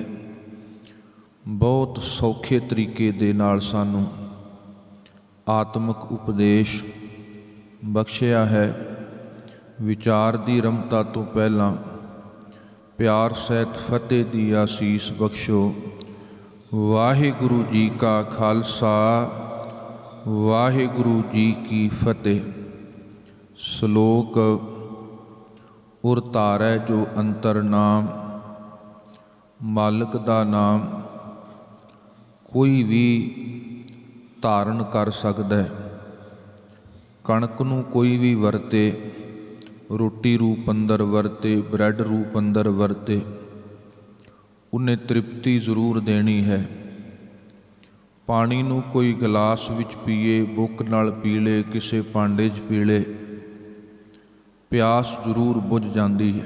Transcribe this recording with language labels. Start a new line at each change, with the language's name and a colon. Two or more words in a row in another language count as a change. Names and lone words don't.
Punjabi: ਬਹੁਤ ਸੌਖੇ ਤਰੀਕੇ ਦੇ ਨਾਲ ਸਾਨੂੰ ਆਤਮਕ ਉਪਦੇਸ਼ ਬਖ਼ਸ਼ਿਆ ਹੈ। ਵਿਚਾਰ ਦੀ ਰਮਤਾ ਤੋਂ ਪਹਿਲਾ ਪਿਆਰ ਸਹਿਤ ਫ਼ਤਿਹ ਦੀ ਅਸੀਸ ਬਖ਼ਸ਼ੋ। ਵਾਹਿਗੁਰੂ ਜੀ ਕਾ ਖ਼ਾਲਸਾ, ਵਾਹਿਗੁਰੂ ਜੀ ਕੀ ਫ਼ਤਿਹ। ਸ਼ਲੋਕ ਉਰ ਧਾਰੈ ਜੋ ਅੰਤਰ ਨਾਮ, ਮਾਲਿਕ ਦਾ ਨਾਮ ਕੋਈ ਭੀ ਧਾਰਨ ਕਰ ਸਕਦਾ ਹੈ। ਕਣਕ ਨੂੰ ਕੋਈ ਭੀ ਵਰਤੇ, ਰੋਟੀ ਰੂਪ ਅੰਦਰ ਵਰਤੇ, ਬ੍ਰੈਡ ਰੂਪ ਅੰਦਰ ਵਰਤੇ, ਉਨ੍ਹੇਂ ਤ੍ਰਿਪਤੀ ਜ਼ਰੂਰ ਦੇਣੀ ਹੈ। ਪਾਣੀ ਨੂੰ ਕੋਈ ਗਿਲਾਸ ਵਿਚ ਪੀਏ, ਬੁੱਕ ਨਾਲ ਪੀ ਲੇ, ਕਿਸੀ ਭਾਂਡੇ ਚ ਪੀ ਲੇ, ਪਿਆਸ ਜ਼ਰੂਰ ਬੁਝ ਜਾਤੀ ਹੈ।